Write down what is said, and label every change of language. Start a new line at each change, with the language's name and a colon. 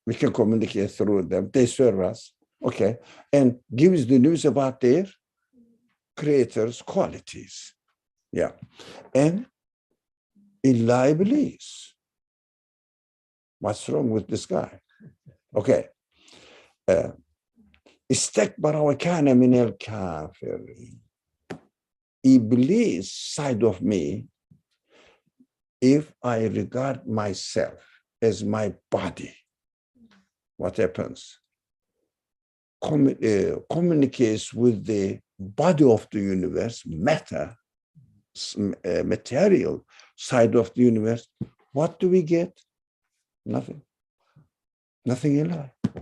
English: We can communicate through them. They serve us. Okay. And gives the news about their creator's qualities. Yeah. And liabilities. What's wrong with this guy? Okay.
Arabic: استكبر وكان من الكافرين.
English: Iblis side of me, if I regard myself as my body, what happens? Communicates with the body of the universe, matter, material side of the universe. What do we get? Nothing. Nothing in life.